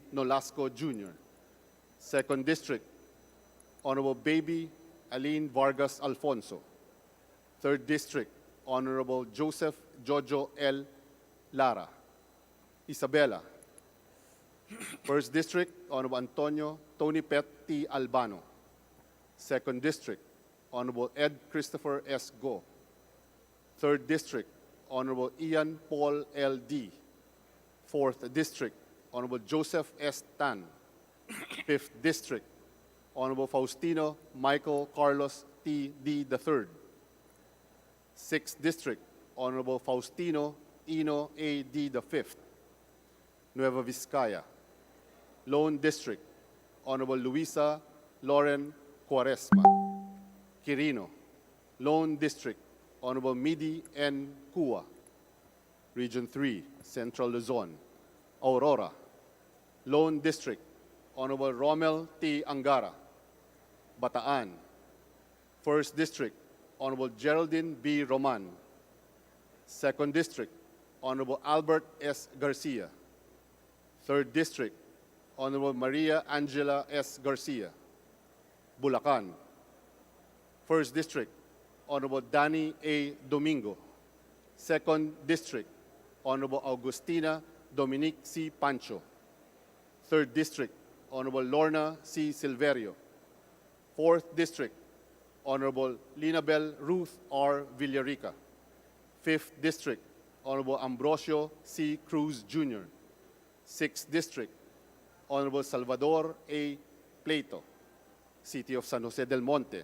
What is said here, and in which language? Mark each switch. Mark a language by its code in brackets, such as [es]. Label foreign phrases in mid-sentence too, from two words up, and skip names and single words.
[en] Nolasco Jr., Second District, Honorable Baby Aline Vargas Alfonso, Third District, Honorable Joseph Jojo L. Lara, Isabela, First District, Honorable Antonio Tony Pet T. Albano, Second District, Honorable Ed Christopher S. Go, Third District, Honorable Ian Paul L. D, Fourth District, Honorable Joseph S. Tan. 5th District, Honorable Faustino Michael Carlos T. D. III. 6th District, Honorable Faustino Ino A. D. V. Nueva Vizcaya. Lone District, Honorable Luisa Lauren Cuaresma. Quirino. Lone District, Honorable Midi N. Cua. Region 3, Central Luzon. Aurora. Lone District, Honorable Romel T. Angara. Bataan. 1st District, Honorable Geraldine B. Roman. 2nd District, Honorable Albert S. Garcia. 3rd District, Honorable Maria Angela S. Garcia. Bulacan. 1st District, Honorable Danny A. Domingo. 2nd District, Honorable Augustina Dominique C. Pancho. 3rd District, Honorable Lorna C. Silverio. 4th District, Honorable Linabel Ruth R. Villarica. 5th District, Honorable Ambrosio C. Cruz Jr. 6th District, Honorable Salvador A. Plato, City of San Jose del Monte.